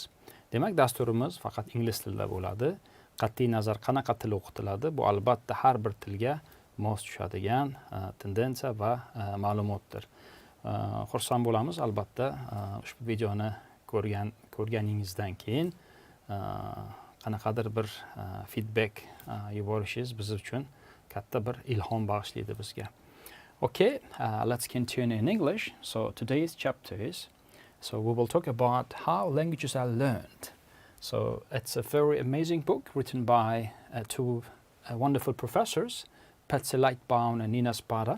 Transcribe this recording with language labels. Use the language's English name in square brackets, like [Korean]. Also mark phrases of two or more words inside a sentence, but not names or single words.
[Uzbek] Demak, dasturimiz faqat ingliz tilida bo'ladi. Qat'iy nazar qanaqa til o'qitiladi, bu albatta har bir tilga mos tushadigan tendensiya va ma'lumotdir. Xursand bo'lamiz albatta ushbu videoni ko'rganingizdan keyin qanaqadir bir feedback yuborishingiz biz uchun katta bir ilhom bag'ishlaydi bizga. [English] Okay, let's continue in English. So today's chapter is, we will talk about how languages are learned. So it's a very amazing book written by two wonderful professors, Patsy Lightbound and Nina Spada.